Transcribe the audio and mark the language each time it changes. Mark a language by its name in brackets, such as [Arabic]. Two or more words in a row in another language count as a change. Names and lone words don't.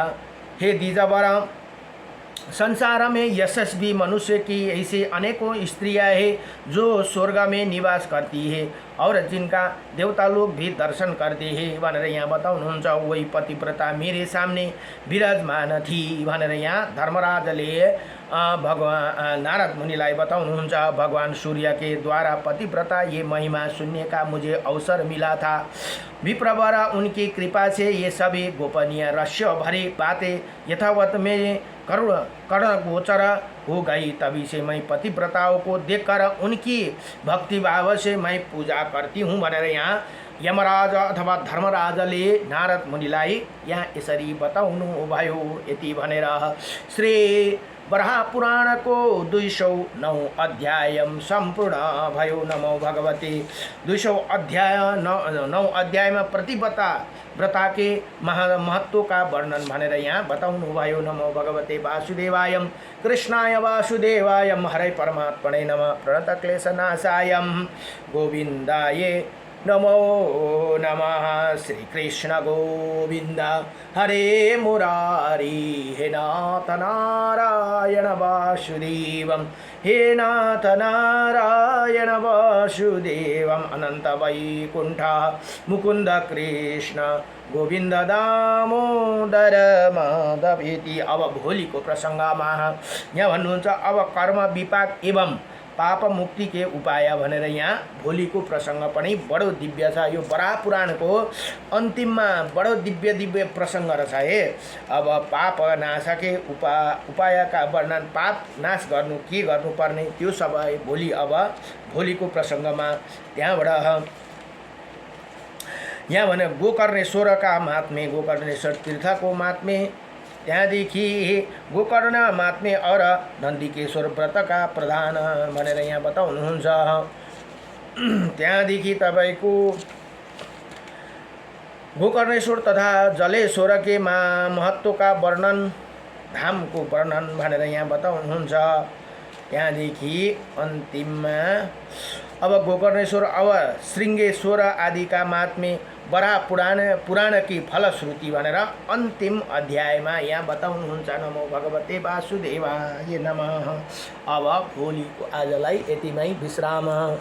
[Hindi] हे द्विजवर, संसार में यशस्वी मनुष्य की ऐसी अनेकों स्त्रियां हैं जो स्वर्ग में निवास करती है और जिनका देवता लोग भी दर्शन करते हैं [Nepali] भनेर यहाँ बताउनुहुन्छ। [Hindi] वही पतिव्रता मेरे सामने विराजमान थी [Nepali] भनेर यहाँ धर्मराजले भगवान नारद मुनिलाई बताउनुहुन्छ। [Hindi] भगवान सूर्य के द्वारा पतिव्रता ये महिमा सुनने का मुझे अवसर मिला था। विप्रवर उनकी कृपा से ये सभी गोपनीय रहस्य भरी बातें यथावत में कर्ण गोचर हो गई। तभी से मैं पतिव्रताओं को देखकर उनकी भक्ति भाव से मैं पूजा करती हूँ [Nepali] भनेर यहाँ यमराज अथवा धर्मराजले नारद मुनिलाई यहाँ यसरी बताउनु भयो। यति भनेर श्री वराह पुराण को 209 अध्याय संपूर्ण भयो। [Sanskrit] नमो भगवते [Hindi] 200 अध्याय 9 अध्याय में व्रता के महत्व का वर्णन [Nepali] भनेर यहाँ बताउनु भयो। [Sanskrit] नमो भगवते वासुदेवाय कृष्णाय वासुदेवाय हरे परमात्मने नमः। प्रणतक्लेशनाशाय गोविन्दाय नमो नमः। श्री कृष्ण गोविंद हरे मुरारी हे नाथ नारायण वासुदेवम हे नाथ नारायण वासुदेवम अनंत वैकुंठ मुकुंद कृष्ण गोविंद दामोदर माधव इति। [Nepali] अब भोलिको प्रसंगमा यहाँ भन्नुहुन्छ अब कर्म विपाक एवं [Hindi] पाप मुक्ति के उपाय [Nepali] भनेर यहाँ भोलिको प्रसंग पनि बडो दिव्य छ। यो वराह पुराणको अन्तिममा बडो दिव्य प्रसंग रहेछ है। अब पाप नाशके उपायका वर्णन, पाप नाश गर्नु के गर्नुपर्ने त्यो सबै भोलिको प्रसंगमा त्यहाँबाट यहाँ भने गोकर्णेश्वरका महात्म्य, गोकर्णेश्वर तीर्थको महात्म्य, त्यहाँदेखि गोकर्ण महात्म्य [Hindi] और नन्दिकेश्वर व्रत का प्रधान [Nepali] भनेर यहाँ बताउनुहुन्छ। त्यहाँदेखि तपाईको गोकर्णेश्वर तथा जलेश्वर [Hindi] के महत्व का वर्णन, धाम को वर्णन [Nepali] भनेर यहाँ बताउनुहुन्छ। यहाँदेखि अन्तिममा अब गोकर्णेश्वर अब श्रृङ्गेश्वर आदिका महात्म्य बराह पुराणकी फलश्रुति भनेर अन्तिम अध्यायमा यहाँ बताउनुहुन्छ। [Sanskrit] नमो भगवते वासुदेवाय नमः। [Nepali] अब भोलिको आजलाई यतिमै विश्राम।